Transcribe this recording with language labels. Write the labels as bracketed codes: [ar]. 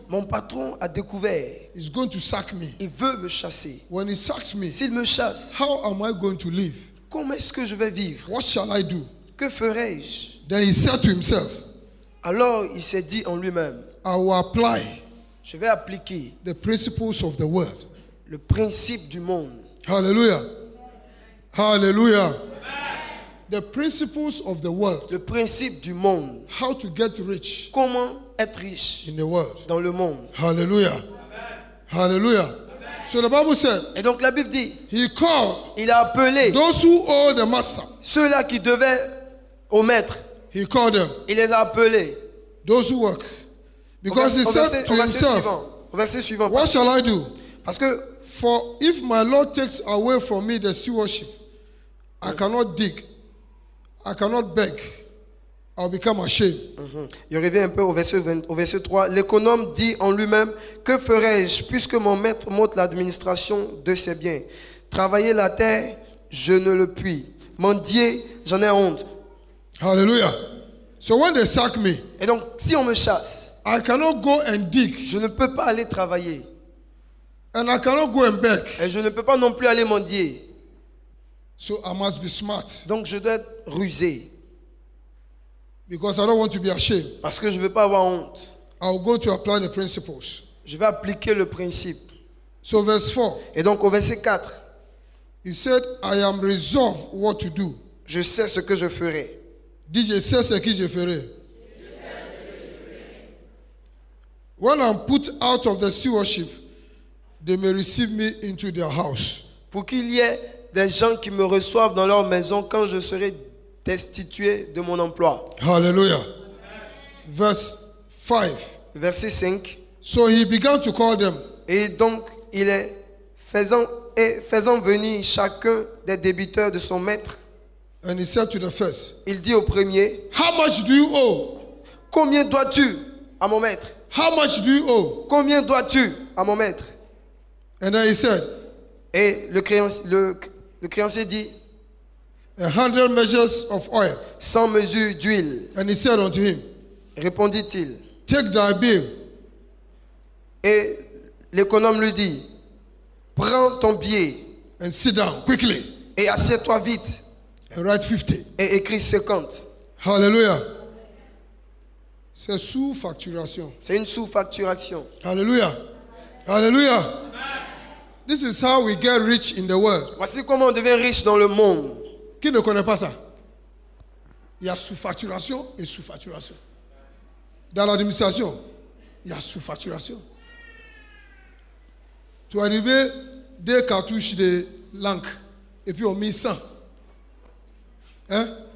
[fr] Mon patron a découvert, [en] he's going to sack me. [fr] il veut me chasser. [en] When he sacks me, [fr] S'il me chasse, [en] how am I going to live? [fr] comment est-ce que je vais vivre? [en] What shall I do? [fr] Que ferai-je? [en] Then he said to himself, [fr] Alors il s'est dit en lui-même, [en] I will apply [fr] je vais appliquer [en] the principles of the world. [fr] le principe du monde. [en] Hallelujah. Hallelujah. The principles of the world. [fr] Le principe du monde. [en] How to get rich [fr] Comment être riche [en] in the world. [fr] dans le monde. [en] Hallelujah. Hallelujah. So the Bible said, [fr] Et donc la Bible dit, [en] he called [fr] il a appelé [en] those who owe the master. [fr] ceux-là qui devaient au maître. [en] He called them. [fr] Il les a appelés. [en] Those who work. Because he said to himself, [fr] Au verset suivant. [en] what shall I do? [fr] Parce que [en] For if my Lord takes away from me the stewardship, I cannot dig, I cannot beg, I'll become ashamed. [fr] Je reviens un peu au verset 3. L'économe dit en lui-même, que ferai-je puisque mon maître monte l'administration de ses biens? Travailler la terre, je ne le puis. Mendier, j'en ai honte. [en] Hallelujah. So when they sack me, [fr] Et donc, si on me chasse, [en] I cannot go and dig, [fr] je ne peux pas aller travailler. [en] and I cannot go and beg. [fr] Et je ne peux pas non plus aller mendier. [en] So I must be smart, [fr] Donc, je dois être rusé. [en] because I don't want to be ashamed. [fr] Parce que je ne veux pas avoir honte. [en] I'll go to apply the principles. [fr] Je vais appliquer le principe. [en] So verse 4, [fr] Et donc, au verset 4, [en] he said, I am resolved what to do. [fr] je sais ce que je ferai. Dis, je sais ce que je ferai. [en] When I'm put out of the stewardship, they may receive me into their house. [fr] Pour qu'il y ait des gens qui me reçoivent dans leur maison quand je serai destitué de mon emploi. [en] Hallelujah. Verse 5. [fr] Verset 5. [en] So he began to call them. [fr] Et donc, il est faisant venir chacun des débiteurs de son maître. [en] And he said to the first, [fr] Il dit au premier, [en] how much do you owe? [fr] combien dois-tu à mon maître? [en] How much do you owe? [fr] Combien dois-tu à mon maître? [en] And then he said, [fr] Et le créancier dit, [en] 100 measures of oil. [fr] 100 mesures d'huile. [en] And he said unto him, [fr] Répondit-il. [en] take thy bill [fr] Et l'économe lui dit, prends ton billet [en] and sit down quickly [fr] et assieds-toi vite [en] and write 50. [fr] et écris 50. Hallelujah. C'est sous-facturation. C'est une sous-facturation. [en] Hallelujah. Hallelujah. This is how we get rich in the world. [fr] Voici comment on devient riche dans le monde. Qui ne connaît pas ça? Il y a sous-facturation et sous-facturation. Dans l'administration, il y a sous-facturation. Tu es arrivé des cartouches de l'encre et puis on met 100. Hein?